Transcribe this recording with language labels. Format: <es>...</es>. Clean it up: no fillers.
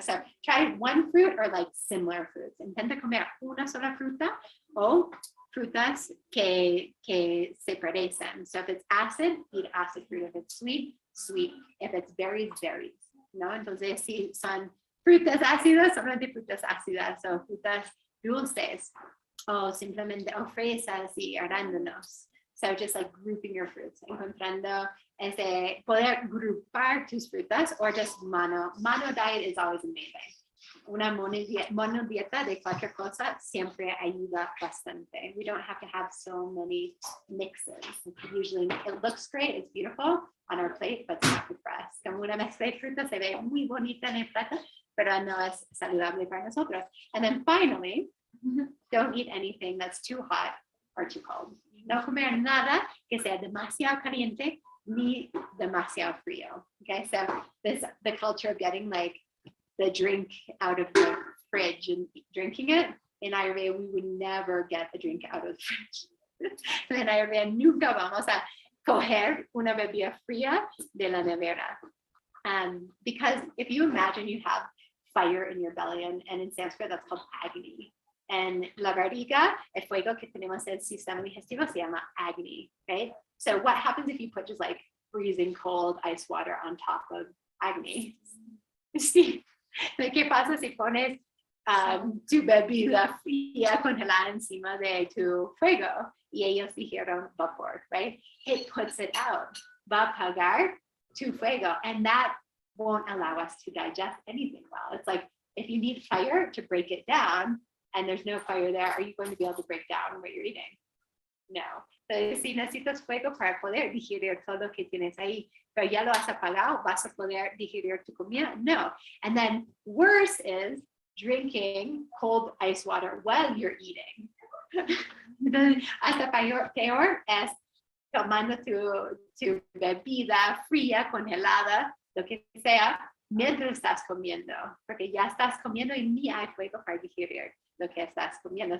<en>So try one fruit or like similar fruits.</en> <es>Intenta comer una sola fruta o frutas que se parecen.</es> <en>So if it's acid, eat acid fruit. If it's sweet, sweet. If it's berries, berries.</en> <es>¿No? Entonces si son frutas ácidas, solamente frutas ácidas o frutas dulces o simplemente o fresas y arándanos.</es> <en>So just like grouping your fruits,</en> <es>encontrando poder grupar tus frutas</es> <en>or just mono diet is always amazing.</en> <es>Una mono dieta de cualquier cosa siempre ayuda bastante.</es> <en>We don't have to have so many mixes. Usually it looks great, it's beautiful on our plate, but it's not good for us.</en> <es>Como una mezcla de frutas se ve muy bonita en el plato, pero no es saludable para nosotros.</es> <en>And then finally, don't eat anything that's too hot or too cold.</en> <es>No comer nada que sea demasiado caliente ni demasiado frío.</es> <en>Okay, so the culture of getting like the drink out of the fridge and drinking it. In Ayurveda, we would never get a drink out of the fridge.</en> <es>En Ayurveda nunca vamos a coger una bebida fría de la nevera.</es> <en>Because if you imagine you have fire in your belly, and in Sanskrit that's called agni.</en> <es>And la barriga, el fuego que tenemos en el sistema digestivo se llama agni, right?</es> <en>So what happens if you put just like freezing cold ice water on top of agni?</en> <es>Sí. ¿Qué pasa si pones tu bebida fría congelada encima de tu fuego? Y ellos dijeron vapor,</es> <en>right? It puts it out.</en> <es>Va a apagar tu fuego.</es> <en>And that won't allow us to digest anything well. It's like, if you need fire to break it down and there's no fire there, are you going to be able to break down what you're eating? No.</en> <es>Entonces, si necesitas fuego para poder digerir todo lo que tienes ahí, pero ya lo has apagado, ¿vas a poder digerir tu comida? No.</es> <en>And then worse is drinking cold ice water while you're eating.</en> <es>Entonces, hasta peor es tomando tu bebida fría, congelada, lo que sea, mientras estás comiendo, porque ya estás comiendo y ni hay fuego para digerir lo que estás comiendo.</es>